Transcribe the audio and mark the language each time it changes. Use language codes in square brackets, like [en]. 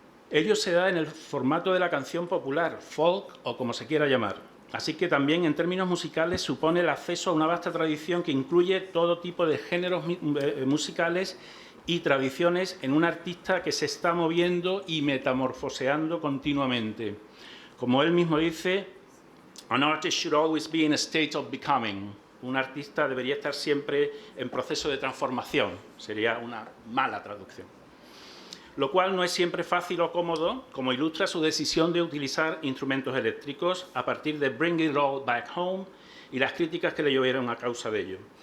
[es] Ello se da en el formato de la canción popular, folk o como se quiera llamar. Así que también en términos musicales supone el acceso a una vasta tradición que incluye todo tipo de géneros musicales y tradiciones en un artista que se está moviendo y metamorfoseando continuamente. Como él mismo dice, [en] an artist should always be in a state of becoming. [es] Un artista debería estar siempre en proceso de transformación. Sería una mala traducción. Lo cual no es siempre fácil o cómodo, como ilustra su decisión de utilizar instrumentos eléctricos a partir de Bring It All Back Home y las críticas que le llovieron a causa de ello.